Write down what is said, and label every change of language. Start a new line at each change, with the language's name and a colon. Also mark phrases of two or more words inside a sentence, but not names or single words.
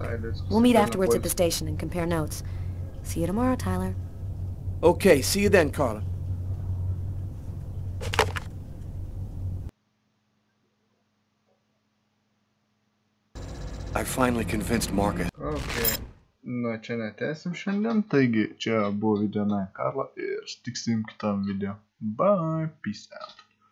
English: We'll meet afterwards at the station and compare notes. See you tomorrow, Tyler. Okay, see you then, Carla. I finally convinced Marcus. Okay.
Lithuanian: Nu, čia netęsim šiandien, taigi čia buvo video Karla ir sutiksim kitam video.
English: Bye, peace out.